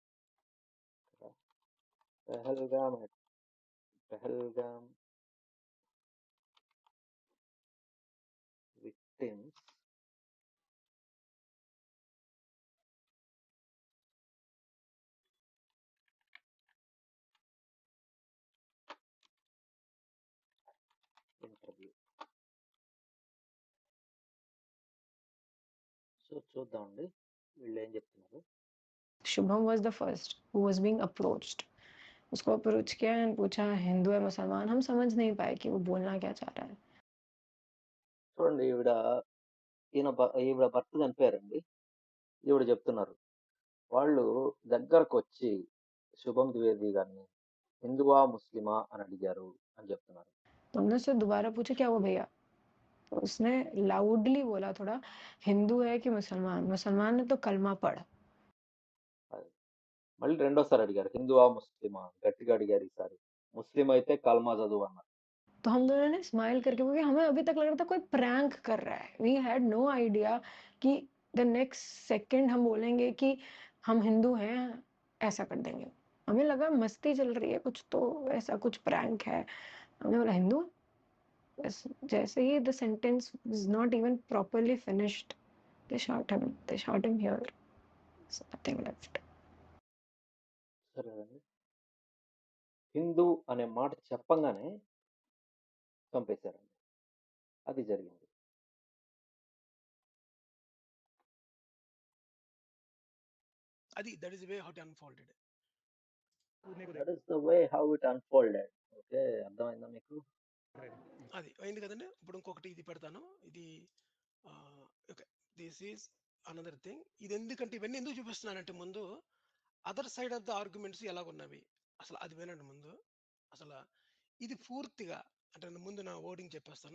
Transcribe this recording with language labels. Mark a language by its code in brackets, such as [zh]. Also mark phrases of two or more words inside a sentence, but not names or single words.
[en] పెహల్గామ్ పెహల్గామ్ victims interview. [te] సో చూద్దామండి వీళ్ళు ఏం చెప్తున్నారు. [en] Shubham was the first who was being approached. [hi] उसको अप्रोच किया एंड पूछा हिंदू है मुसलमान, हम समझ नहीं पाए कि वो बोलना क्या चाह रहा है। [te] చూడండి ఈవిడ భర్త చనిపోయారండి. ఈవిడ చెప్తున్నారు. వాళ్ళు దగ్గరకొచ్చి శుభం ద్వివేది గారిని హిందువా, ముస్లిమా అని అడిగారు అని చెప్తున్నారు. [hi] तो हमने उससे दोबारा पूछा क्या वो भैया, तो उसने लाउडली बोला थोड़ा, हिंदू है कि मुसलमान, मुसलमान है तो कलमा पढ़। [te] అది. మళ్ళీ రెండోసారి అడిగారు. హిందువా, ముస్లిమా గట్టిగా అడిగారు ఈసారి. ముస్లిం అయితే కల్మా చదువు అన్నారు. [hi] तो हम दोनों ने स्माइल करके बोले हमें अभी तक लग रहा था कोई प्रैंक कर रहा है। [en] we had no idea [hi] कि [en] the next second [hi] हम बोलेंगे कि हम हिंदू हैं, ऐसा कर देंगे। हमें लगा मस्ती चल रही है कुछ, तो ऐसा कुछ प्रैंक है। हमने बोला हिंदू, बस जैसे ही [en] the sentence was not even properly finished, they shot him here, so nothing left. [te] సరేనండి. హిందూ అనే మాట చెప్పంగానే చంపేశారండి. అది జరిగింది. [en] అది that is the way how it unfolded. that is the way how it unfolded. [te] ఓకే. అర్థమైందా మీకు? అది అయింది కదండీ. ఇప్పుడు ఇంకొకటి ఇది పెడతాను. [en] ఇది ఓకే. this is another thing. [te] ఇది ఎందుకంటే ఇవన్నీ ఎందుకు చూపిస్తున్నానంటే ముందు [en] other side of the arguments [te] ఎలాగున్నవి అసలు అది వినండి ముందు. అసల ఇది పూర్తిగా అంటే నేను ముందు నా వర్డింగ్ చెప్పేస్తాను.